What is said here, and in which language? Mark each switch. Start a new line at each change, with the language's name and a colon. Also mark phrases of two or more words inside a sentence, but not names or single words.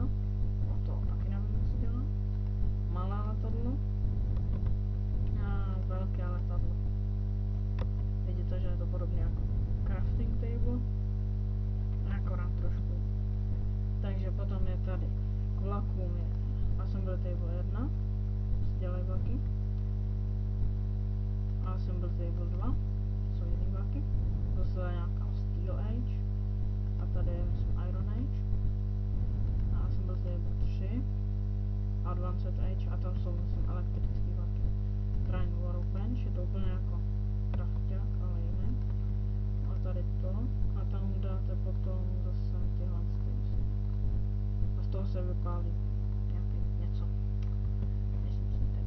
Czech: O to taky nevím, jak se dělá. Malé letadlo. A velké letadlo. Vidíte, že je to podobně jako
English: crafting table.
Czech: Akorát trošku. Takže potom je tady k vlakům je
English: assembly table 1.
Czech: Dělají vlaky. A
English: assembly table 2.
Czech: Jsou jiný vlaky. Zase je nějaká
English: steel age.
Czech: A tady je myslím
English: iron age.
Czech: A
English: assembly table 3. Advanced age.
Czech: A tam jsou myslím elektrický vlaky.
English: Train workbench.
Czech: Je to úplně jako krafťák, ale jiný. A tady to. A tam dáte potom zase tyhle myslím. A z toho se vypálí nějaký něco. Myslím si teď.